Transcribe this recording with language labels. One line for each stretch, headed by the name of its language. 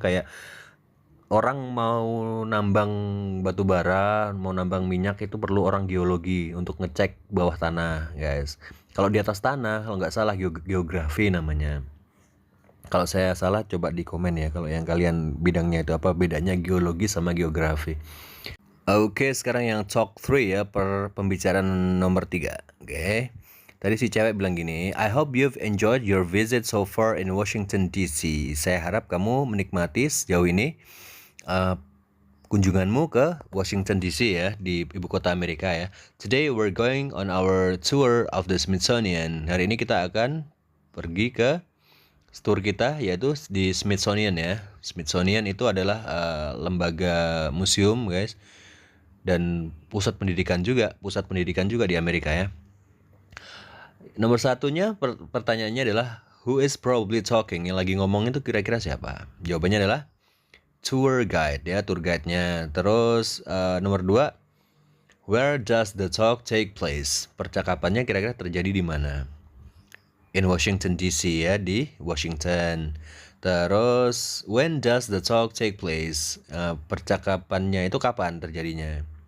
Indonesian: Kayak orang mau nambang batu bara, mau nambang minyak itu perlu orang geologi untuk ngecek bawah tanah guys. Kalau di atas tanah, kalau nggak salah geografi namanya. Kalau saya salah coba di komen ya, kalau yang kalian bidangnya itu apa bedanya geologi sama geografi. Oke, sekarang yang talk 3 ya, pembicaraan nomor 3. Oke. Tadi si cewek bilang gini,
English: I hope you've enjoyed your visit so far in Washington DC.
Indonesian: Saya harap kamu menikmati sejauh ini kunjunganmu ke Washington DC ya, di ibu kota Amerika ya.
English: Today we're going on our tour of the Smithsonian.
Indonesian: Hari ini kita akan pergi ke tour kita yaitu di Smithsonian ya. Smithsonian itu adalah lembaga museum guys, dan pusat pendidikan juga di Amerika ya. Nomor satunya pertanyaannya adalah
English: who is probably talking?
Indonesian: Yang lagi ngomong itu kira-kira siapa? Jawabannya adalah tour guide ya, tour guide-nya.
English: Terus nomor 2, where does the talk take place?
Indonesian: Percakapannya kira-kira terjadi di mana?
English: In Washington DC
Indonesian: ya, di Washington.
English: Terus when does the talk take place?
Indonesian: Percakapannya itu kapan terjadinya?